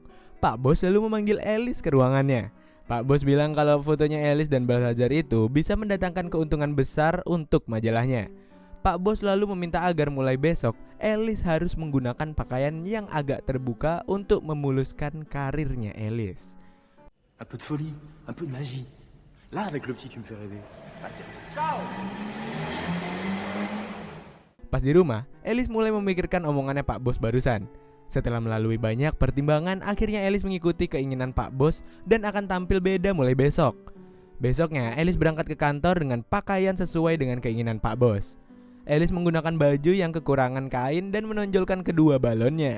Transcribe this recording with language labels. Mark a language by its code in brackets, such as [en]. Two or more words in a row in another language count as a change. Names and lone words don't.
[id] Pak Bos lalu memanggil Alice ke ruangannya. Pak Bos bilang kalau fotonya Alice dan Balthazar itu bisa mendatangkan keuntungan besar untuk majalahnya. Pak Bos lalu meminta agar mulai besok Alice harus menggunakan pakaian yang agak terbuka untuk memuluskan karirnya Alice. [fr] Un peu de folie, un peu de magie. Là avec le petit tu me fais rêver. Ciao. [id] Pas di rumah, Alice mulai memikirkan omongannya Pak Bos barusan. Setelah melalui banyak pertimbangan, akhirnya Alice mengikuti keinginan Pak Bos dan akan tampil beda mulai besok. Besoknya, Alice berangkat ke kantor dengan pakaian sesuai dengan keinginan Pak Bos. Alice menggunakan baju yang kekurangan kain dan menonjolkan kedua balonnya.